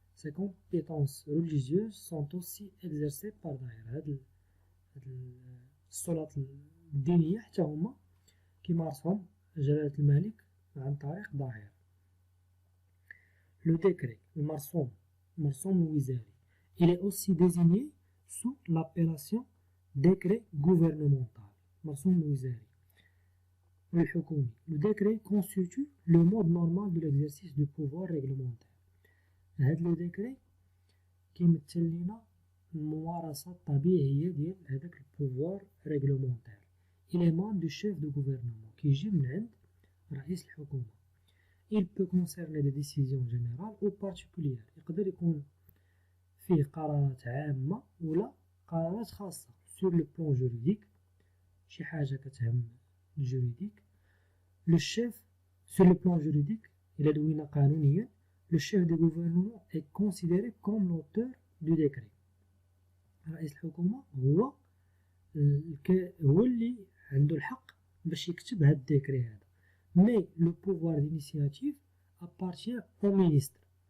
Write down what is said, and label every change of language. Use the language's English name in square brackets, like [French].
[French] Ses compétences religieuses sont aussi exercées par d'ailleurs. [Arabic] هاد السلطات الدينية حتى هما كيمارسهم جلالة الملك عن طريق ظاهر. [French] Le décret المرسوم الوزاري il est aussi désigné sous l'appellation décret gouvernemental. [Arabic] مرسوم الوزاري والحكومي. [French] Le décret constitue le mode normal de l'exercice du pouvoir réglementaire. [Arabic] هاد لو ديكري كيمثل لينا الممارسة الطبيعية ديال هداك البوفوار ريغلومونتير. [French] إليمان دو شيف دو غوفرنمون [Arabic] كيجي من عند رئيس الحكومة. [French] Il peut concerner des décisions générales ou particulières. [Arabic] يقدر يكون فيه قرارات عامة ولا قرارات خاصة. [French] sur le plan juridique [Arabic] شي حاجة كتهم الجوريديك. [French] le chef sur le plan juridique [Arabic] إلا دوينا قانونيا [French] le chef du gouvernement est considéré comme l'auteur du décret. [Arabic] رئيس الحكومة هو اللي عنده الحق باش يكتب هاد الديكري هذا. [French] mais le pouvoir d'initiative appartient au ministre.